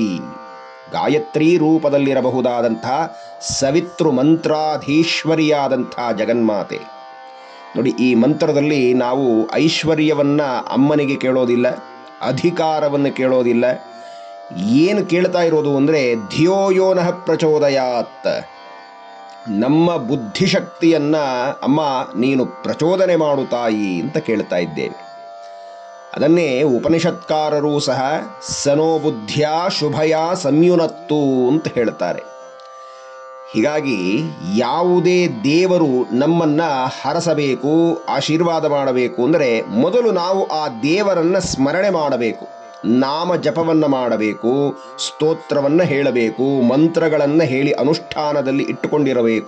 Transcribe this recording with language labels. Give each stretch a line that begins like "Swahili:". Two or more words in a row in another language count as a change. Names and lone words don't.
Kannada: ಗಾಯತ್ರಿ ರೂಪದಲ್ಲಿರಬಹುದಾದಂಥ ಸವಿತೃ ಮಂತ್ರಾಧೀಶ್ವರಿಯಾದಂಥ ಜಗನ್ಮಾತೆ. ನೋಡಿ, ಈ ಮಂತ್ರದಲ್ಲಿ ನಾವು ಐಶ್ವರ್ಯವನ್ನು ಅಮ್ಮನಿಗೆ ಕೇಳೋದಿಲ್ಲ, ಅಧಿಕಾರವನ್ನು ಕೇಳೋದಿಲ್ಲ. ಏನು ಕೇಳ್ತಾ ಇರೋದು ಅಂದರೆ
Sanskrit: ಧಿಯೋ ಯೋ ನಃ ಪ್ರಚೋದಯಾತ್,
Kannada: ನಮ್ಮ ಬುದ್ಧಿಶಕ್ತಿಯನ್ನು ಅಮ್ಮ ನೀನು ಪ್ರಚೋದನೆ ಮಾಡು ತಾಯಿ ಅಂತ ಕೇಳ್ತಾ ಇದ್ದೇವೆ. ಅದನ್ನೇ ಉಪನಿಷತ್ಕಾರರೂ ಸಹ
Sanskrit: ಸನೋ ಬುದ್ಧಿಯ ಶುಭಯ ಸಂಯುನತ್ತು
Kannada: ಅಂತ ಹೇಳ್ತಾರೆ. ಹೀಗಾಗಿ ಯಾವುದೇ ದೇವರು ನಮ್ಮನ್ನು ಹರಸಬೇಕು, ಆಶೀರ್ವಾದ ಮಾಡಬೇಕು ಅಂದರೆ ಮೊದಲು ನಾವು ಆ ದೇವರನ್ನು ಸ್ಮರಣೆ ಮಾಡಬೇಕು, ನಾಮ ಜಪವನ್ನು ಮಾಡಬೇಕು, ಸ್ತೋತ್ರವನ್ನು ಹೇಳಬೇಕು, ಮಂತ್ರಗಳನ್ನು ಹೇಳಿ ಅನುಷ್ಠಾನದಲ್ಲಿ ಇಟ್ಟುಕೊಂಡಿರಬೇಕು.